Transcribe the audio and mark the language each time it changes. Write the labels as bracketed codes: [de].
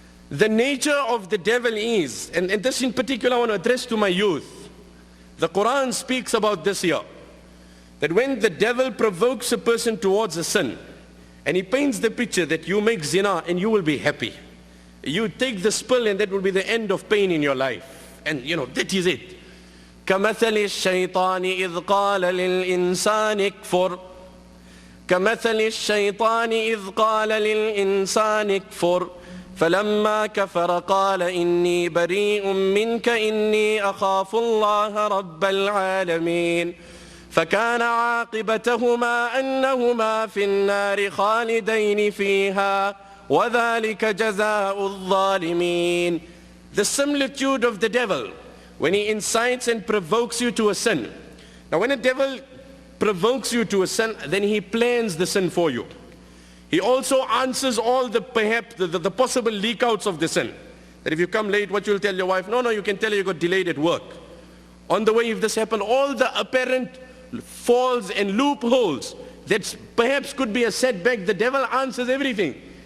[en] The nature of the devil is, and this in particular I want to address to my youth. The Quran speaks about this here. That when the devil provokes a person towards a sin, and he paints the picture that you make zina and you will be happy. You take the spill and that will be the end of pain in your life. And that is it. [ar] كمثل الشيطان إذ قال للإنسان اكفر كمثل الشيطان إذ قال للإنسان اكفر فلما كفر قال إني بريء منك إني أخاف الله رب العالمين فكان عاقبتهما أنهما في النار خالدين فيها وذلك جزاء الظالمين. [en] The similitude of the devil when he incites and provokes you to a sin. Now when a devil provokes you to a sin, then he plans the sin for you. He also answers all the possible leak outs of the sin. That if you come late, what you'll tell your wife? No, you can tell her you got delayed at work. On the way, if this happened, all the apparent falls and loopholes that perhaps could be a setback, the devil answers everything.